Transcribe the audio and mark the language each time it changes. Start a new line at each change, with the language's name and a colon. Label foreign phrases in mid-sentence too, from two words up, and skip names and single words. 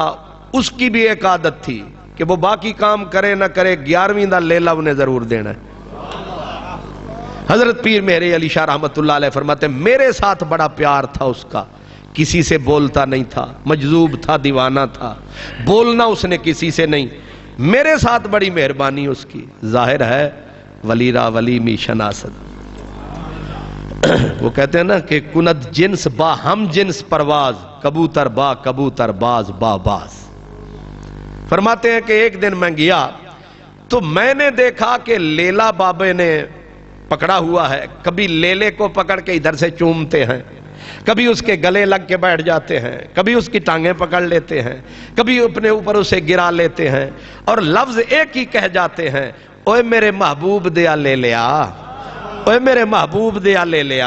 Urdu: اس کی بھی ایک عادت تھی کہ وہ باقی کام کرے نہ کرے 11ویں دا لیلہ انہیں ضرور دینا ہے. حضرت پیر مہر علی شاہ
Arabic: رحمت اللہ علیہ
Urdu: فرماتے ہیں میرے ساتھ بڑا پیار تھا اس کا، کسی سے بولتا نہیں تھا، مجذوب تھا، دیوانہ تھا، بولنا اس نے کسی سے نہیں، میرے ساتھ بڑی مہربانی اس کی. ظاہر ہے
Persian: ولی را ولی می شناسد.
Urdu: وہ کہتے ہیں نا کہ
Persian: کند جنس با ہم جنس پرواز، کبوتر با کبوتر باز با باز.
Urdu: فرماتے ہیں کہ ایک دن میں گیا تو میں نے دیکھا کہ لیلا بابے نے پکڑا ہوا ہے. کبھی لیلے کو پکڑ کے ادھر سے چومتے ہیں، کبھی اس کے گلے لگ کے بیٹھ جاتے ہیں، کبھی اس کی ٹانگیں پکڑ لیتے ہیں، کبھی اپنے اوپر اسے گرا لیتے ہیں اور لفظ ایک ہی کہہ جاتے ہیں،
Punjabi: اوے میرے محبوب دیا لے لیا، اوے میرے محبوب دیا لے لیا.